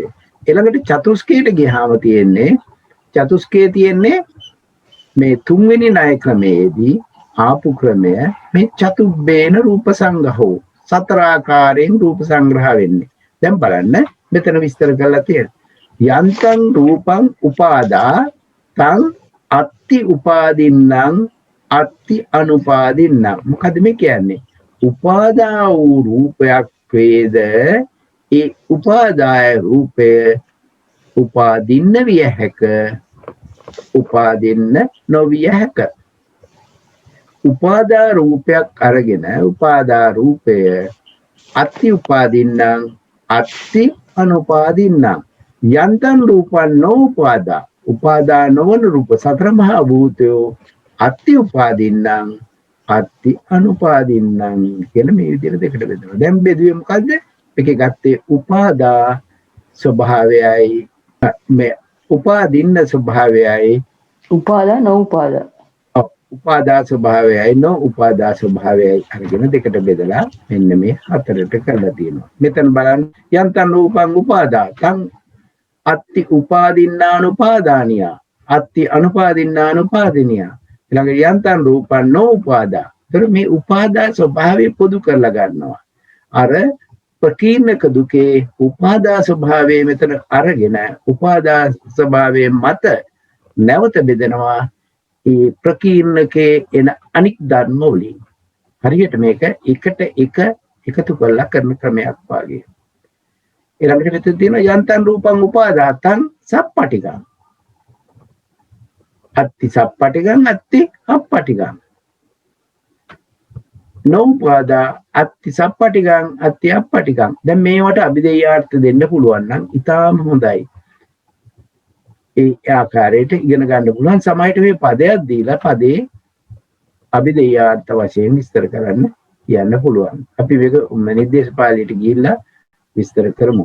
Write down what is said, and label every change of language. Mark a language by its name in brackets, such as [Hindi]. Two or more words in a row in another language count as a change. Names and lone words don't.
[Sinhala] ඊළඟට චතුස්කයට ගියාම තියෙන්නේ මේ තුන්වෙනි ණය ක්‍රමයේදී ආපු ක්‍රමය මේ [Pali] චතුබ්බේන රූප සංග්‍රහෝ [Sinhala] සතර ආකාරයෙන් රූප සංග්‍රහ වෙන්නේ. දැන් බලන්න මෙතන විස්තර කරලා තියෙනවා. [Pali] යන්තං රූපං උපාදා තං අත්ති උපාදින්නම් අත්ති අනුපාදින්නම්. [Sinhala] මොකද මේ කියන්නේ? උපාදා වූ රූපයක් වේද ඒ උපාදාය රූපය උපාදින්න විය හැක උපාදින්න නොවිය හැක. උපාදා රූපයක් අරගෙන උපාදා රූපය [Pali] අත්ති උපාදින්නම් අත්ති අනුපාදින්නම් යන්තං රූපං නෝපාදා [Sinhala] උපාදා නොවන රූප සතර මහා භූතයෝ [Pali] අත්ති උපාදින්නම් අත්ති අනුපාදින්නම් [Sinhala] කියන මේ විදිහට දෙකට බෙදනවා. දැන් බෙදුවේ මොකද්ද? එකේ ගත්තේ උපාදා ස්වභාවයයි මේ උපාදින්න ස්වභාවයයි උපාදා නොඋපාදා. උපාදා ස්වභාවයයි නොඋපාදා ස්වභාවයයි අරගෙන දෙකට බෙදලා මෙන්න මේ හතරට කරලා තියෙනවා. මෙතන බලන්න [Pali] යන්තං රූපං උපාදා තං අත්ති උපාදින්නානුපාදානියා අත්ති අනුපාදින්නානුපාදිනියා ඊළඟ යන්තං රූපං නොඋපාදා. [Sinhala] ඒතර මේ උපාදා ස්වභාවය පොදු කරලා ගන්නවා. අර ප්‍රකීර්ණක දුකේ උපාදා ස්වභාවය මෙතන අරගෙන උපාදා ස්වභාවයේ මත නැවත බෙදනවා ඒ ප්‍රකීර්ණකේ එන අනික් ධර්ම වලින්. හරියට මේක එකට එක එකතු කරලා කරන ක්‍රමයක් වාගේ. ඊළඟට මෙතන තියෙනවා [Pali] යන්තං රූපං උපාදාතං සප්පටිගං අත්ති සප්පටිගං අත්ති අප්පටිගං නෝපාදා අත්ති සප්පටිගං අත්ති අප්පටිගං. [Sinhala] දැන් මේවට අභිධේයාර්ථ දෙන්න පුළුවන් නම් ඉතාම හොඳයි. ඒ ආකාරයට ඉගෙන ගන්න පුළුවන්. සමහරට මේ පදයක් දීලා පදේ අභිධේයාර්ථ වශයෙන් විස්තර කරන්න කියන්න පුළුවන්. අපි මේක නිर्देशපාලයට ගිහිල්ලා විස්තර කරමු.